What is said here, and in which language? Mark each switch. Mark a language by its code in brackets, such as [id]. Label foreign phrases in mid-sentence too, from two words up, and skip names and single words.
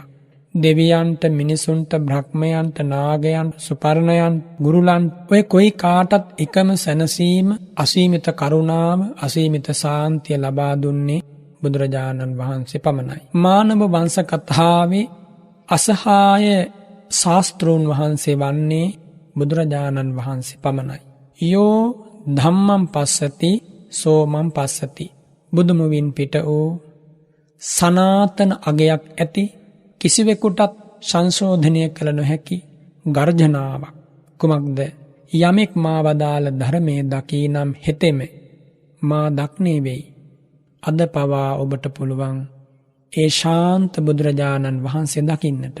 [si] දෙවියන්ට, මිනිසුන්ට, බ්‍රහ්මයන්ට, නාගයන්ට, සුපර්ණයන්ට, ගුරුලන්ට ඔය කොයි කාටත් එකම සැනසීම, අසීමිත කරුණාව, අසීමිත සාන්තිය ලබා දුන්නේ බුදුරජාණන් වහන්සේ පමණයි. මානව වංශ කතාවේ අසහාය ශාස්ත්‍රූන් වහන්සේ වන්නේ බුදුරජාණන් වහන්සේ පමණයි. [pi] යෝ ධම්මං පස්සති සෝමං පස්සති. [si] බුදුමුවින් පිට වූ සනාතන අගයක් ඇති, කිසිවෙකුටත් සංශෝධනය කළ නොහැකි ගර්ජනාවක්. කුමක්ද? යමෙක් මා වදාළ ධර්මයේ දකීනම් හෙතෙම මා දක්නේ වෙයි. අද පවා ඔබට පුළුවන් ඒ ශාන්ත බුදුරජාණන් වහන්සේ දකින්නට.